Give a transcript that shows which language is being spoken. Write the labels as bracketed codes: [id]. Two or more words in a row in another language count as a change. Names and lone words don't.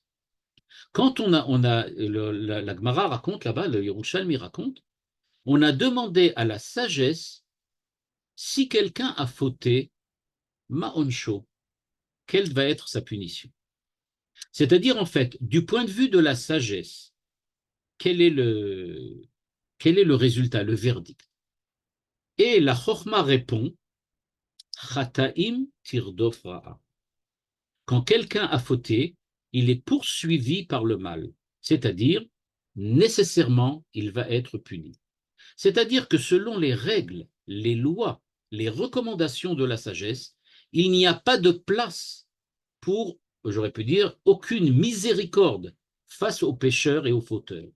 [fr] Quand la Gemara raconte là-bas, le Yerushalmi raconte, on a demandé à la sagesse si quelqu'un a fauté, ma'onsho, quelle va être sa punition. C'est-à-dire, en fait, du point de vue de la sagesse, quel est le résultat, le verdict? Et la Chokhma répond, [he] חטאים תרדף רעה. [fr] Quand quelqu'un a fauté, il est poursuivi par le mal, c'est-à-dire, nécessairement, il va être puni. C'est-à-dire que selon les règles, les lois, les recommandations de la sagesse, il n'y a pas de place pour, j'aurais pu dire, aucune miséricorde face aux pécheurs et aux fauteurs.